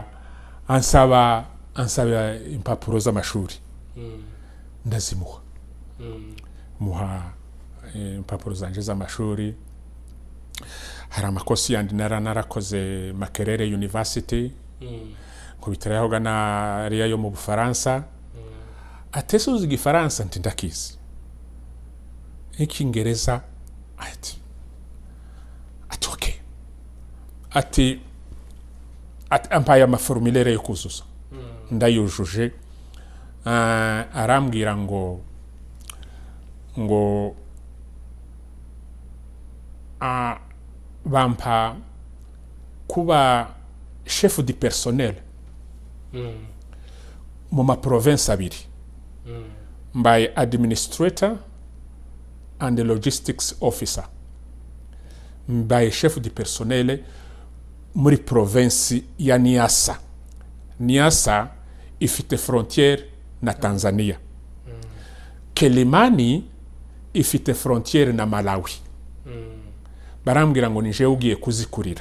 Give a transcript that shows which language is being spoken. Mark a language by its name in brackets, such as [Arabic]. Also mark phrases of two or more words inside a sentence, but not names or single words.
[Kinyarwanda] ansaba impapuro z'amashuri ndazimuha muha impapuro zanje z'amashuri hari amakosi yandi narakoze Makerere University nkubitiraho gana ariya yo mu Bufaransa atese uzi Igifaransa nti ndakizi Icyongereza ati okay ati ampaye amaformulaire yo kuzuza ndayujuje arambwira ngo bampa kuba [French] chef du personnel [Kinyarwanda] mu ma province abiri mbaye [English] administrator and logistics officer [Kinyarwanda] mbaye [French] chef du personnel [Kinyarwanda] muri province ya Niassa. Niassa ifite frontière na Tanzania. Kelimani ifite frontière na Malawi. Barambwira ngo nije ugiye kuzikurira.